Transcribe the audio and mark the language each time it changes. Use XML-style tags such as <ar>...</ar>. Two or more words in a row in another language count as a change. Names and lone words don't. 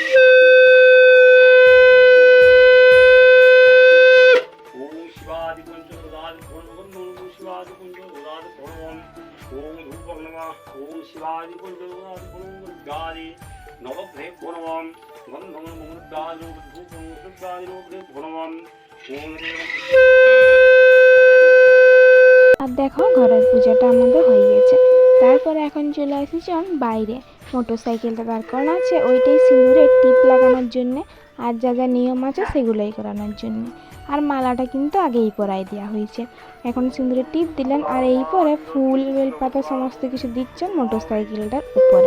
<sa>ওম শিবাদি পঞ্চদশাদি ধর্মগণ ওম শিবাদি পঞ্চদশাদি ধর্মগণ ওম ধূপং নমঃ ওম শিবাদি পঞ্চদশাদি ধর্মগণাদি নবগ্রহেভ্যো নমঃ গন্ধং নমঃ ধূপং শুদ্ধাদি নবগ্রহেভ্যো নমঃ ওম</sa> <bn>আর দেখো ঘরের পূজাটা আমাদের হয়ে গেছে। তারপরে এখন চলে এসেছি বাইরে, মোটর সাইকেলটা দাঁড় করানো আছে, ওইটাই সিঁদুরের টিপ লাগানোর জন্যে, আর যা যা নিয়ম আছে সেগুলোই করানোর জন্যে। আর মালাটা কিন্তু আগেই পরাই দেওয়া হয়েছে, এখন সিঁদুরের টিপ দিলেন, আর এই পরে ফুল বেলপাতা সমস্ত কিছু দিচ্ছেন মোটর সাইকেলটার উপরে।</bn>